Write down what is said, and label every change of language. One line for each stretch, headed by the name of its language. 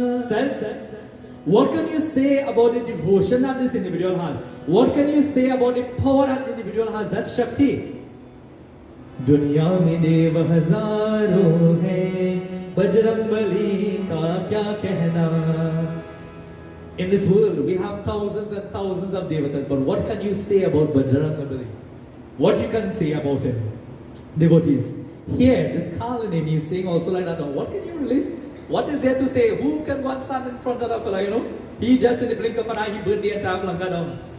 English: Says, what can you say about the devotion that this individual has? What can you say about the power that individual has, that Shakti?
Hindi: दुनिया में देव हजारों हैं, बजरंगबली का क्या कहना.
English: In this world, we have thousands and thousands of devatas, but what can you say about Bajrangabali? What you can say about him? Devotees. Here, this Kalanemi is saying also like that. What can you list? What is there to say? Who can go and stand in front of that fella, He just in the blink of an eye, he burned the entire Lanka down.